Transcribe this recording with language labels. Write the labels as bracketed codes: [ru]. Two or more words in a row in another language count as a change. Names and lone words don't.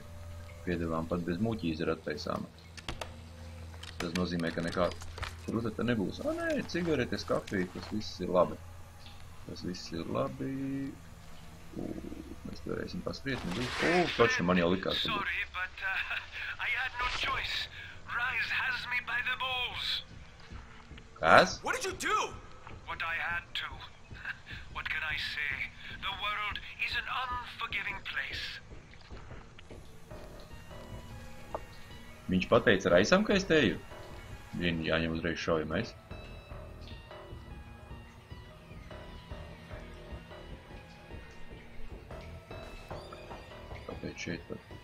[lv] Piedevām pat bez muķīzera attaisāma. Tas nozīmē, ka nekā kruta te nebūs. Nē, cigaretes, kafija, tas viss ir labi. Tas viss ir labi. Mēs te varēsim paskriet, nebūs. Taču man jau likās, ka būs. [en] choice. Rise has me by the balls. [lv] Kas? [en] What did you do? What I had to. What can I say? The world is an unforgiving place. [lv] Viņš pateica Raisam, ka es te eju? Viņam jāņem uzreiz šaujamais. Kāpēc šeit var?